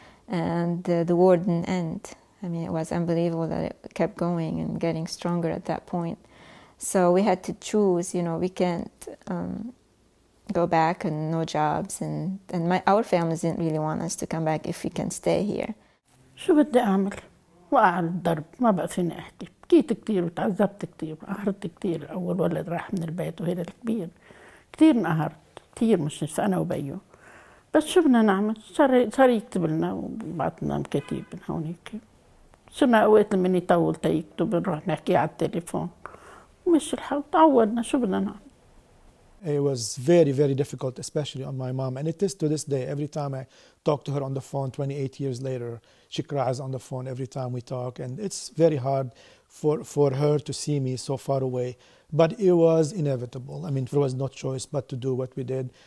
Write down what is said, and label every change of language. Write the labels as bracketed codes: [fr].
[en] and the war didn't end. I mean, it was unbelievable that it kept going and getting stronger at that point. So we had to choose, we can't go back and no jobs, and our families didn't really want us to come back if we can stay here. [ar] شو بدي أعمل؟ وقع الضرب، ما بقى فيني أحكي، بكيت كتير وتعذبت كتير، انقهرت كتير. أول ولد راح من البيت وهذا الكبير، كتير انقهرت، كتير مش أنا وبيو. بس شو بدنا نعمل؟ صار يكتب لنا وبعتنا مكاتيب من هونيك. صرنا أوقات لما يطول تيكتب نروح نحكي على التليفون. ومشي الحال، تعودنا، شو بدنا نعمل؟ [en] It was very, very difficult, especially on my mom. And it is to this day. Every time I talk to her on the phone 28 years later, she cries on the phone every time we talk. And it's very hard for her to see me so far away. But it was inevitable. I mean, there was no choice but to do what we did.